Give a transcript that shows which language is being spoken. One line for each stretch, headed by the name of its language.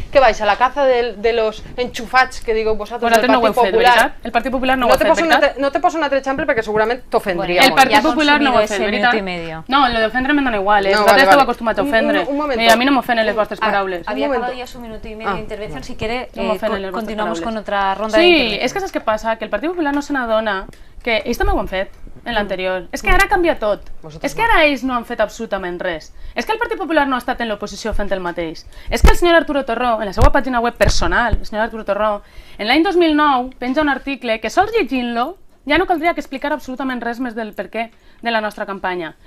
Spanish: ¿Qué vais? ¿A la caza de los enchufats que digo vosotros del Partit Popular?
Catalan: El Partit Popular no ho ha fet, veritat? No te poso una trechample perquè segurament t'ofendria. El Partit Popular no ho ha fet, veritat? No,
Spanish: lo de ofendre
Catalan: me dona igual, esteu acostumats a ofendre.
Spanish: A mí no me ofenden las vuestras palabras. Había acabado ya su minuto y medio de intervención. Si quiere, continuamos con otra ronda de
Catalan: intervención. Sí, és que saps què passa? Que el Partit Popular no se n'adona que ells també ho han fet en l'anterior. És que ara canvia tot. És que ara ells no han fet absolutament res. És que el Partit Popular no ha estat en l'oposició fent el mateix. És que el senyor Arturo Torró, en la seva pàgina web personal, el senyor Arturo Torró, en l'any 2009 penja un article que sols llegint-lo ja no caldria que explicar absolutament res més del perquè de la nostra campanya.